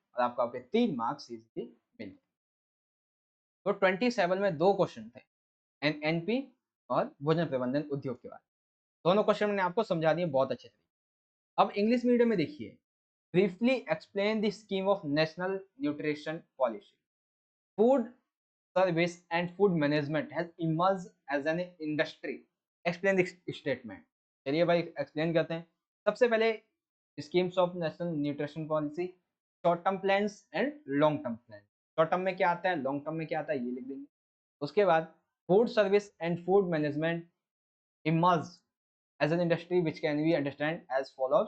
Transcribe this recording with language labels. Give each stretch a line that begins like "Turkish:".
Hindi: और आपको आपके 3 मार्क्स इजीली मिल जाए। तो 27 में 2 क्वेश्चन थे, एनएनपी और भोजन प्रबंधन उद्योग के बारे में। दोनों क्वेश्चन मैंने आपको समझा दिए बहुत अच्छे तरीके। अब इंग्लिश मीडियम में देखिए,
English: Briefly explain the scheme of national nutrition policy. Food service and food management has emerged as an industry. Explain the statement.
Hindi: चलिए भाई एक्सप्लेन करते हैं। सबसे पहले schemes of national nutrition policy, short term plans and long term plan. Short term में क्या आता है, लॉन्ग टर्म में क्या आता है, ये लिख देंगे। उसके बाद
English: Food service and food management emerge as an industry which can be understand as follows.